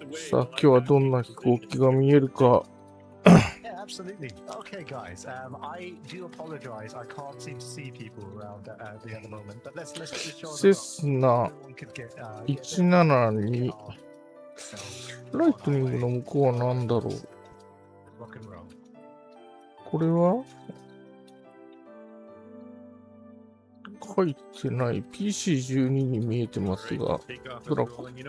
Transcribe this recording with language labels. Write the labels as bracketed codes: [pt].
[ja] さあ、今日はどんな飛行機が見えるか。 [en] Yeah, absolutely. Okay, guys. I do apologize. I can't seem to see people around at the moment. But let's get this show. [ja] セスナ172ライトニングの向こうは何だろう。これは書いてない PC12 に見えてますが、ドラコ。